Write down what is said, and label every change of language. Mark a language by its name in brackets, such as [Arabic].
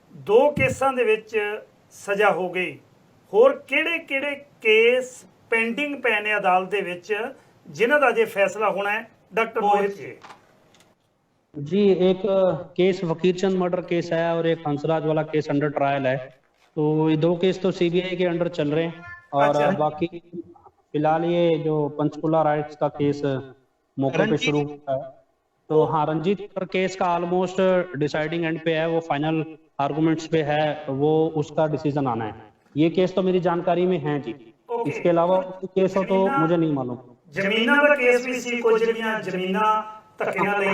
[Punjabi] 2 ਕੇਸਾਂ ਦੇ ਵਿੱਚ ਸਜ਼ਾ ਹੋ ਗਈ, ਹੋਰ ਕਿਹੜੇ ਕੇਸ ਪੈਂਡਿੰਗ ਪਏ ਨੇ ਅਦਾਲਤ ਦੇ ਵਿੱਚ ਜਿਨ੍ਹਾਂ ਦਾ ਅਜੇ ਫੈਸਲਾ [Hindi] होना है? डॉक्टर मोहित जी, एक केस वकीर चंद मर्डर केस है और एक हंसराज वाला केस अंडर ट्रायल है। तो ये 2 केस तो सीबीआई के अंडर चल रहे हैं और अच्छा। बाकी फिलहाल ये जो पंचकुला राइट्स का केस मौके पे शुरू हुआ है, तो हाँ, रंजीत केस का ऑलमोस्ट डिसाइडिंग एंड पे है, वो फाइनल आर्गुमेंट्स पे है, वो उसका डिसीजन आना है। ये केस तो मेरी जानकारी में है जी, इसके अलावा केस हो तो मुझे नहीं मालूम। [Punjabi] ਜ਼ਮੀਨਾਂ ਦਾ ਕੇਸ ਵੀ ਸੀ, ਕੁਝ ਜਿਹੜੀਆਂ ਜ਼ਮੀਨਾਂ ਧੱਕਿਆਂ ਲਈਆਂ